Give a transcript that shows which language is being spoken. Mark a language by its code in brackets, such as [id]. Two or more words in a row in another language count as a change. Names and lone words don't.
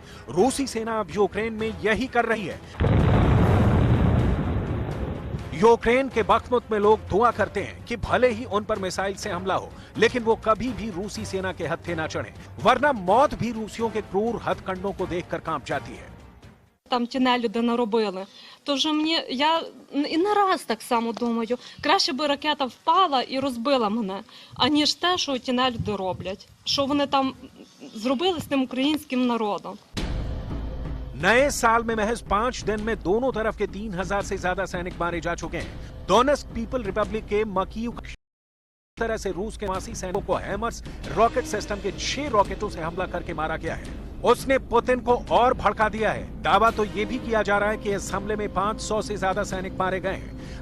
[hi] रूसी सेना अब यूक्रेन में यही कर रही है। यूक्रेन के बखमुत में लोग दुआ करते हैं कि भले ही उन पर मिसाइल से हमला हो, लेकिन वो कभी भी रूसी सेना के हत्थे ना चढ़े, वरना मौत भी रूसियों के क्रूर हथकंडों को देखकर कांप जाती है। [uk] Там ті нелюди наробили. Тож я і не раз так само думаю, краще би ракета впала і розбила мене, аніж те, що ті нелюди роблять. Що вони там зробили з тим українським народом. [hi] नए साल में महज 5 दिन में दोनों तरफ के 3000 से ज्यादा सैनिक मारे जा चुके हैं। डोनेट्स्क पीपल रिपब्लिक के मकीव तरह से रूस के 80 सैनिकों को हैमर्स [en] rocket system [hi] के 6 रॉकेटों से हमला करके मारा गया है। उसने पुतिन को और भड़का दिया है। दावा तो ये भी किया जा रहा है कि इस हमले में 500 से ज्यादा सैनिक मारे गए हैं।